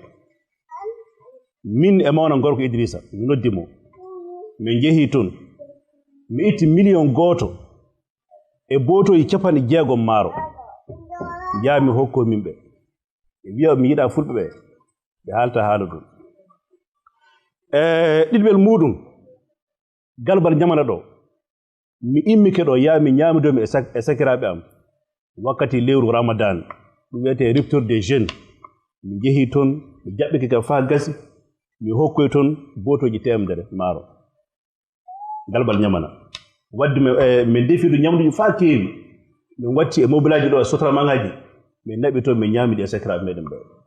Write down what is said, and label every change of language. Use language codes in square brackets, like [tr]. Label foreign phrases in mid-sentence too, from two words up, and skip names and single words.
[ff] min e mawna gorko Idrissa mi noddimo min jeehi toon mi itti million gooto e bootoyi capanɗe jeegom maaro jaami hokko min ɓe ɓe wiya mi yiɗa fulɓe ɓe ɓe haalta haala ɗum ɗiɗɓel muɗum galbal ñamana ɗo mi immike ɗo yaa mi ñaamidomi e sakiraɓe am wakkati lewru Ramadan ɗum wiyete [fr] rupture des jeunes [ff] mi jeehi toon mi jaɓɓike ka faa gasi mi hokkoy toon bootoji temedere maaro galbal ñamana wadde min defiɗo ñamduji faa keewi min watti e mobilaji ɗo e sotramangaji min naɓi toon min ñaamiɗi e sakiraɓe meɗen ɓe